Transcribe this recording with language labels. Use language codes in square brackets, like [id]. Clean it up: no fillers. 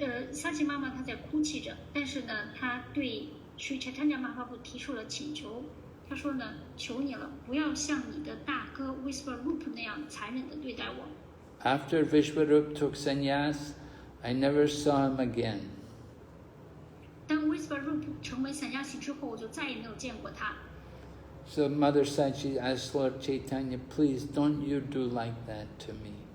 [zh] 萨奇妈妈她在哭泣着，但是呢，她对 Sri Chaitanya Mahaprabhu 提出了请求。她说呢，求你了，不要像你的大哥 Vishwarup 那样残忍地对待我。 [en] After Vishwarup took sannyas, I never saw him again. [zh] 当 Vishwarup 成为 sannyasi 之后，我就再也没有见过他。 [en] So Mother Sachi asked Lord Chaitanya, please don't you do like that to me.